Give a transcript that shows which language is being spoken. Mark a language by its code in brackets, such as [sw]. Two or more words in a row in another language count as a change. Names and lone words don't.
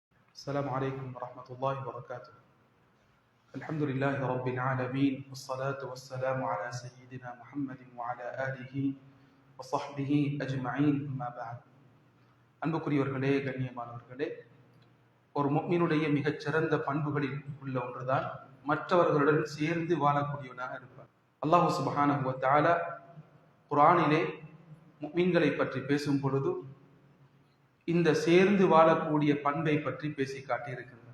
[ar] السلام عليكم ورحمة الله وبركاته. الحمد لله رب العالمين والصلاة والسلام على سيدنا محمد وعلى آله وصحبه أجمعين أما بعد. [ta] அன்புக்குரியவர்களே, கண்ணியமானவர்களே, ஒரு முஃமினுடைய மிகச்சிறந்த பண்புகளில் உள்ள ஒன்றுதான் மற்றவர்களுடன் சேர்ந்து வாழக்கூடியவனாக இருப்பார். [ar] الله سبحانه وتعالى [ta] குர்ஆனிலே முஃமின்களை பற்றி பேசும் பொழுது இந்த சேர்ந்து வாழக்கூடிய பண்பை பற்றி பேசி காட்டியிருக்கிறார்.